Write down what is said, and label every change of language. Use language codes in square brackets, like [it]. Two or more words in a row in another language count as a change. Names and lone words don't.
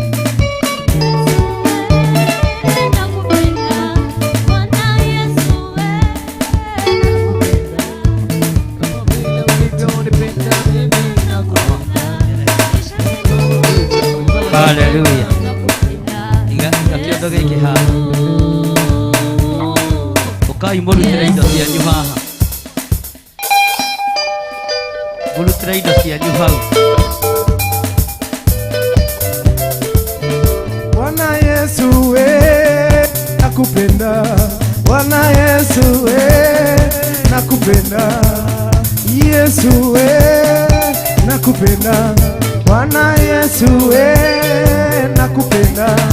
[ki] Hallelujah. Iga kĩondo gĩkĩ haha. Ũkai mũrutĩre indo cianyu haha. Mũrutĩre indo cianyu hau. [sw] Bwana Yesu nakupenda, Bwana Yesu nakupenda, Yesu nakupenda, Bwana Yesu nakupenda,